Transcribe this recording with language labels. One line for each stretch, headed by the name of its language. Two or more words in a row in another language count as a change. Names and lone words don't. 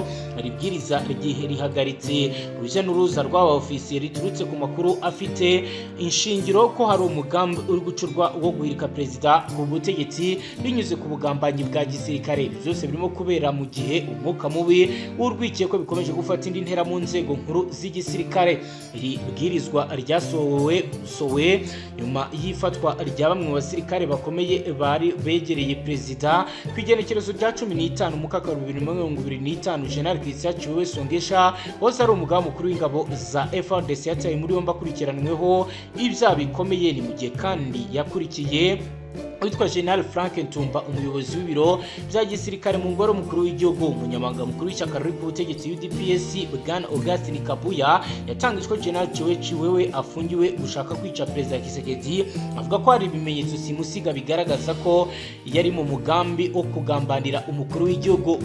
Kinyarwanda: Ribwiriza rihagaritse urujya n'uruza rw'aba ofisiye riturutse ku makuru afite inshingiro ko hari umugambi uri gucurwa wo guhirika perezida ku butegetsi binyuze ku bugambanyi bwa gisirikare. Byose birimo kubera mu gihe umwuka mubi urwikiye ko bikomeje gufata indi ntera mu nzego nkuru z'igisirikare. Iri bwirizwa ryasohowe nyuma y'ifatwa rya bamwe mu basirikare bakomeye bari begereye perezida ku igenekerezo rya 15 Mukakaro 2025. General Christian Chiwewe Songesha wose ari umugaba mukuru w'ingabo za FARDC yataye muri yombi akurikiranweho ibyaha bikomeye. Ni mu gihe kandi yakurikiye witwa General Frank Ntumba, umuyobozi w'ibiro bya gisirikare mu ngoro mukuru w'igihugu. Umunyamabanga mukuru w'ishyaka riri ku butegetsi UDPS Bwana Augustin Kabuya yatangije ko General Chiwewe afungiwe gushaka kwica perezida Tshisekedi, avuga ko hari ibimenyetso simusiga bigaragaza ko yari mu mugambi wo kugambanira umukuru w'igihugu.